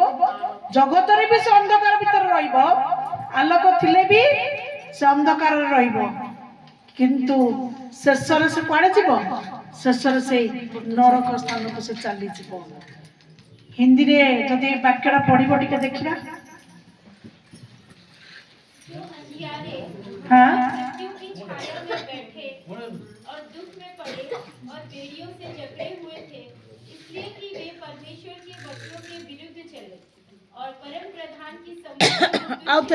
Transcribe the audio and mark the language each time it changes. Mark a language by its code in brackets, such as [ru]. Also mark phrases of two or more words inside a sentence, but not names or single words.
[or] ଜଗତରେ ବି ସେ ଅନ୍ଧକାର ଭିତରେ ରହିବ, ଆଲୋକ ଥିଲେ ବି ସେ ଅନ୍ଧକାରରେ ରହିବ, କିନ୍ତୁ ଶେଷରେ ସେ କୁଆଡେ ଯିବ? ଶେଷରେ ସେଇ ନରକ ସ୍ଥାନକୁ ସେ ଚାଲିଯିବ। ହିନ୍ଦୀରେ ଯଦି ବାକ୍ୟଟା ପଢିବ ଟିକେ ଦେଖିବା। [hi] हाँ? मृत्यु की छाया में बैठे और दुख में पड़े और बेड़ियों से जकड़े हुए थे, इसलिए कि वे परमेश्वर के वचनों के विरुद्ध चले और परम प्रधान की सम्मति को तुच्छ